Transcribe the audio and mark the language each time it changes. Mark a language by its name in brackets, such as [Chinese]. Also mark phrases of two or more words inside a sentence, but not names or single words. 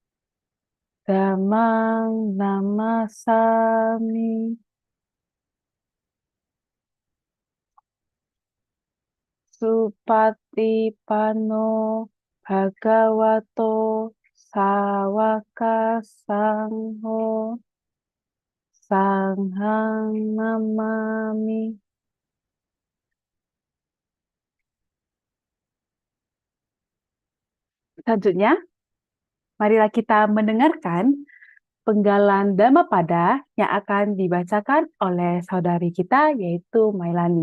[Pali] Dhammang Namasami Supatipano Bhagavato Sawaka Sangho Sanghang Namami. [Indonesian] Selanjutnya, marilah kita mendengarkan penggalan Dhammapada yang akan dibacakan oleh saudari kita, yaitu Mailani.